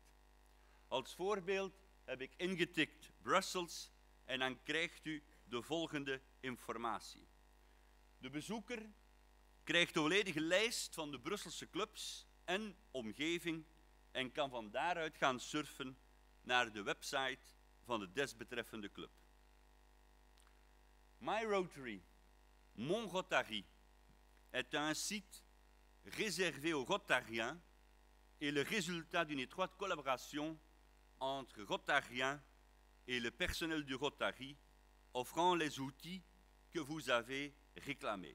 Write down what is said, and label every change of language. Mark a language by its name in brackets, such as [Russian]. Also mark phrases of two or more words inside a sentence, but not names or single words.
[Dutch] Als voorbeeld heb ik ingetikt Brussels en dan krijgt u de volgende informatie. De bezoeker krijgt de volledige lijst van de Brusselse clubs en omgeving en kan van daaruit gaan surfen naar de website van de desbetreffende club. [English] My Rotary, [French] Mon Rotary, est un site réservé aux Rotariens et le résultat d'une étroite collaboration entre Rotariens et le personnel du Rotary, offrant les outils que vous avez réclamés.